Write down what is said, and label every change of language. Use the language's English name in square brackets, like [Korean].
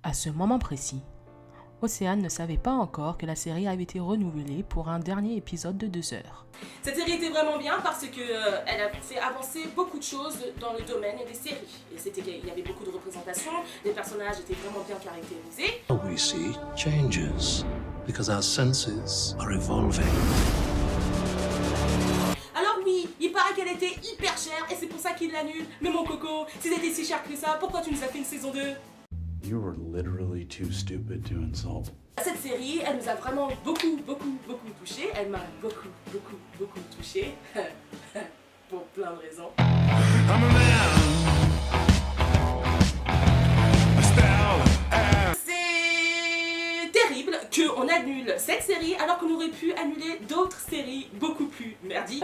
[French] À ce moment précis, Océane ne savait pas encore que la série avait été renouvelée pour un dernier épisode de 2 heures. Cette série était vraiment bien parce que elle a fait avancer beaucoup de choses dans le domaine des séries. Et il y avait beaucoup de représentations, les personnages étaient vraiment bien caractérisés. [English] We see changes because our senses are evolving. [French] Alors oui, il paraît qu'elle était hyper chère et c'est pour ça qu'ils l'annulent. Mais mon coco, si c'était si cher que ça, pourquoi tu nous as fait une saison 2? [English] You were literally too stupid to insult. [French] Cette série, elle nous a vraiment beaucoup touchés. Elle m'a beaucoup touchée. Pour plein de raisons. C'est terrible qu'on annule cette série alors qu'on aurait pu annuler d'autres séries beaucoup plus merdiques.